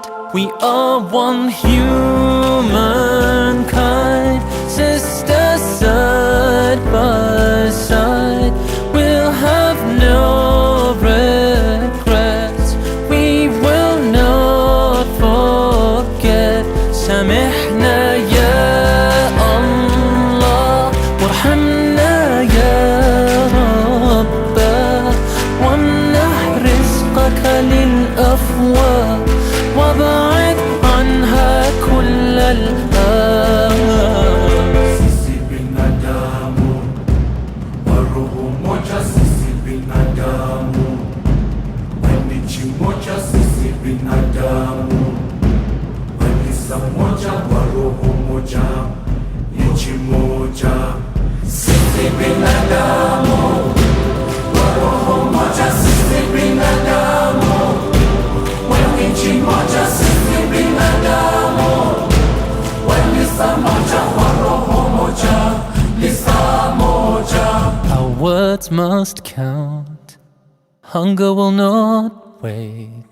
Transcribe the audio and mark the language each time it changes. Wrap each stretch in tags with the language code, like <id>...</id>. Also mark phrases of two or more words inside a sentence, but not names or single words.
<en>We are one humankind, sisters side by side. We'll have no regrets, we will not forget.</en> <ar>سامحنا يا الله وارحمنا يا رب، وامنح رزقك للأفواه وابعد عنها كل</ar> <sw>Sisi binadamu, wa roho moja sisi binadamu, wa nchi moja sisi binadamu, wa kanisa moja, wa roho moja, nchi moja. Sisi binadamu, wa roho moja sisi binadamu, wa nchi moja sisi binadamu, wa kanisa moja, wa roho moja, kanisa moja.</sw> <en>Our words must count. Hunger will not wait.</en>